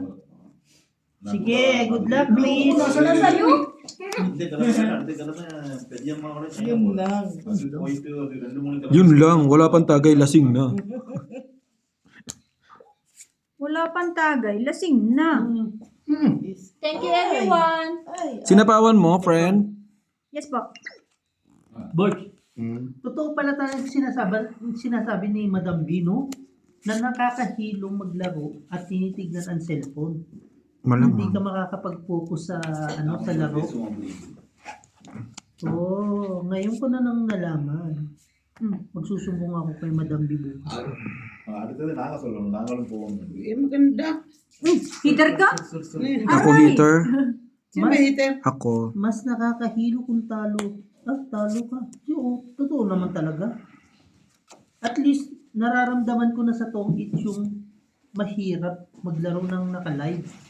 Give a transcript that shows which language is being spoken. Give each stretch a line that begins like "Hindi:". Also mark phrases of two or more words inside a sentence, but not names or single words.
Filipino: Sige,
English: good luck please.
Filipino: Wala sa'yo? Yun lang. Yun lang. Wala pang tagay. Lasing na. Wala pang tagay. Lasing na.
English: Thank you, everyone.
Filipino: Sinapawan mo, friend? Yes po. Board, totoo pala talaga sinasabi ni Madam Bino na nakakahilong maglaro at tinitignan ang cellphone. Hindi ka Malamang. makakapag-focus sa sa laro. Oo, ngayon ko na nang nalaman. Magsusumbong ako kay Madam Bibu.
Tamil: அடுத்தது நாங்க சொல்லணும் நாங்களும் போவோம்
Filipino: Eh, maganda. Heater ka? Ako heater. Sino ba heater? Ako. Mas nakakahilo kung talo. Talo ka. Oo, totoo naman talaga.
English: At least,
Filipino: nararamdaman ko na sa tong it's yung mahirap maglaro ng naka-live.